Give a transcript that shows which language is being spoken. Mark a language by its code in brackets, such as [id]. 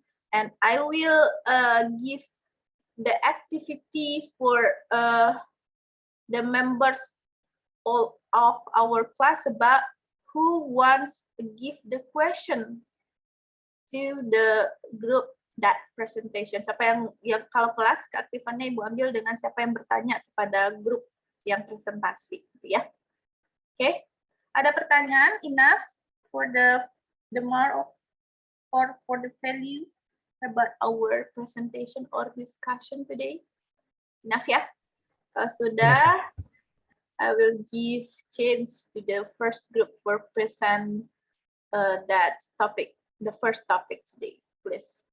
[en] And I will give the activity for the members of our class about who wants to give the question to the group that presentation. [id] Siapa yang kalau kelas keaktifannya Ibu ambil dengan siapa yang bertanya kepada grup yang presentasi, gitu ya. Oke, ada pertanyaan? [en] Enough for the mark or for the value about our presentation or discussion today? Enough ya? [id] Kalau sudah, [en] I will give chance to the first group for present that topic, the first topic today, please.